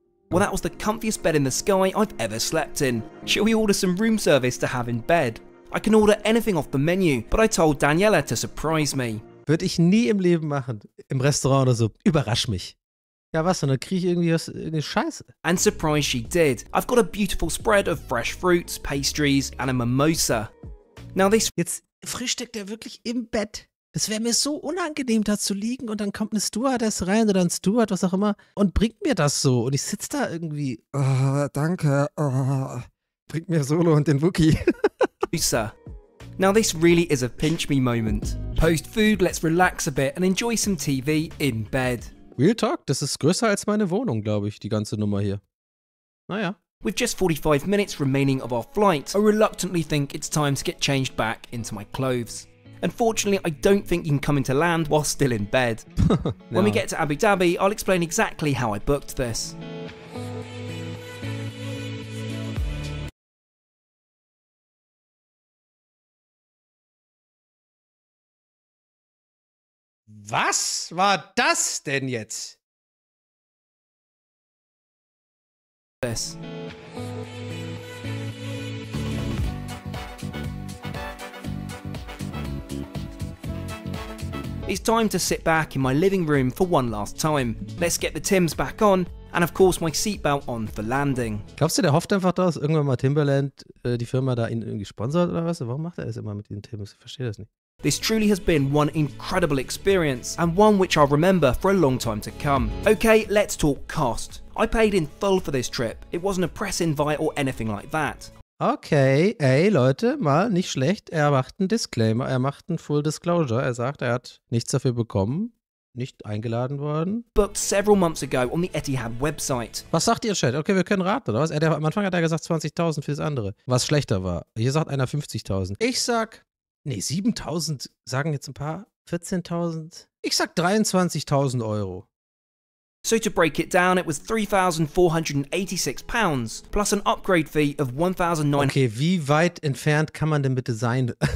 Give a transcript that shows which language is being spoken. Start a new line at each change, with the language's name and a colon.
English: Well, that was the comfiest bed in the sky I've ever slept in. Shall we order some room service to have in bed? I can order anything off the menu, but I told Daniela to surprise me.
German: Würde ich nie im Leben machen. Im Restaurant oder so. Überrasch mich. Ja, was? Und dann kriege ich irgendwie Scheiße.
English: And surprise she did. I've got a beautiful spread of fresh fruits, pastries, and a mimosa. Now this...
German: Jetzt frühstückt er wirklich im Bett. Das wäre mir so unangenehm, da zu liegen und dann kommt eine Stewardess rein oder ein Steward, was auch immer, und bringt mir das so. Und ich sitze da irgendwie, danke, bringt mir Solo und den Wookie.
English: Now this really is a pinch me moment. Post food, let's relax a bit and enjoy some TV in bed. Real Talk,
German: das ist größer als meine Wohnung, glaube ich, die ganze Nummer hier. Naja.
English: With just 45 minutes remaining of our flight, I reluctantly think it's time to get changed back into my clothes. Unfortunately, I don't think you can come into land while still in bed. No. When we get to Abu Dhabi, I'll explain exactly how I booked this.
German: Was war das denn jetzt?
English: This. It's time to sit back in my living room for one last time. Let's get the Timbs back on and of course my seatbelt on for landing.
German: Glaubst du, der hofft einfach, dass irgendwann mal Timberland, die Firma da ihn irgendwie sponsert oder was? Warum macht er das immer mit den Timbs? Ich verstehe das nicht.
English: This truly has been one incredible experience and one which I'll remember for a long time to come. Okay, let's talk cost. I paid in full for this trip. It wasn't a press invite or anything like that.
German: Okay, ey Leute, mal nicht schlecht. Er macht einen Disclaimer, er macht einen Full Disclosure. Er sagt, er hat nichts dafür bekommen, nicht eingeladen worden. Booked several months ago on the Etihad website. Was sagt ihr, Chat? Okay, wir können raten, oder was? Am Anfang hat er gesagt 20.000 für das andere, was schlechter war. Hier sagt einer 50.000. Ich sag, nee, 7.000 sagen jetzt ein paar, 14.000. Ich sag 23.000 Euro.
English: So to break it down, it was £3,486 plus an upgrade fee of $1,900.
German: Okay, wie weit entfernt kann man denn bitte sein?